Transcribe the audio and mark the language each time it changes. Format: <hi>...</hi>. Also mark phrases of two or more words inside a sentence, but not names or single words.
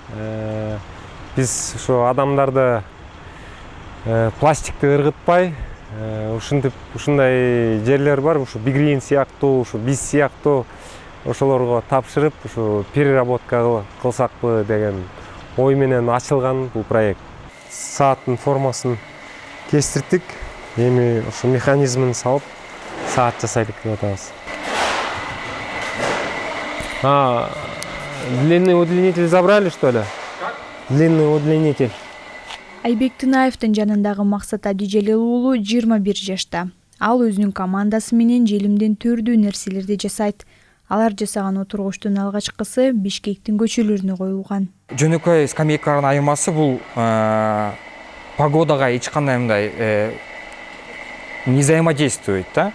<ky>Биз ошо адамдарды пластикти ыргытпай, ушундай жерлер бар, ушу Бигрин сыяктуу, ушу биз сыяктуу ошолорго тапшырып, ушу переработка кылсакпы деген ой менен ачылган бул проект. Сааттын формасын кестирдик, эми ушу механизмин салып саат жасайлык деп атабыз.</ky> <ru>Длинный удлинитель забрали, что ли? Как? Длинный удлинитель.</ru> <ky>Айбек Тынаевдин жанындагы Максат Абдижелил уулу 21 жашта. Ал өзүнүн командасы менен желимден түрдүү нерселерди жасайт. Алар жасаган отургучтун алгачкысы Бишкектин көчөлөрүнө коюлган. Жөнөкөй скамейкалардын айырмасы бул погодага эч кандай мындай</ky> <ru>не взаимодействует</ru> <ky>да.</ky>